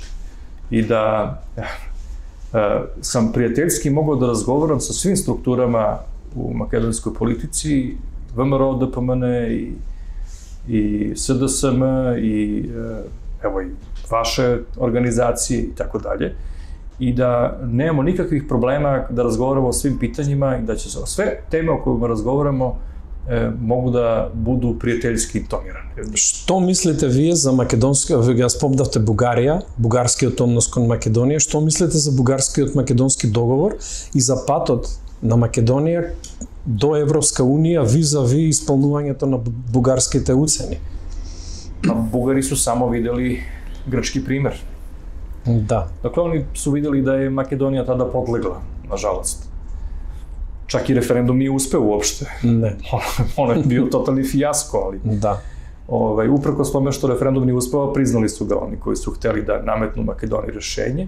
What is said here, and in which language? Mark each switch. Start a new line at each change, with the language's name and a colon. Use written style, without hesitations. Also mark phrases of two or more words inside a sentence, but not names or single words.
Serbian: I da sam prijateljski mogao da razgovaram sa svim strukturama u makedonskoj politici, VMRO, DPMN i SDSM i evo i vaše organizacije i tako dalje. I da nemamo nikakvih problema da razgovaramo o svim pitanjima i da će se sve teme o kojima razgovaramo mogu da budu prijateljski tonirane.
Macedonian: Што мислите вие за македонски, ја спомнавте Бугарија, бугарскиот однос кон Македонија, што мислите за бугарскиот македонски договор и за патот на Македонија до Европска унија визави исполнувањето на бугарските уцени?
Serbian: Бугари су само видели грчки пример. Да. Dakle, oni su videli da je Makedonija tada podlegla, nažalost. Čak i referendum nije uspeo uopšte. Ne. Ono je bio totalni fijasko, ali... Da. Uprkos tome što referendum nije uspeo, priznali su ga oni koji su hteli da nametnu Makedoniji rešenje.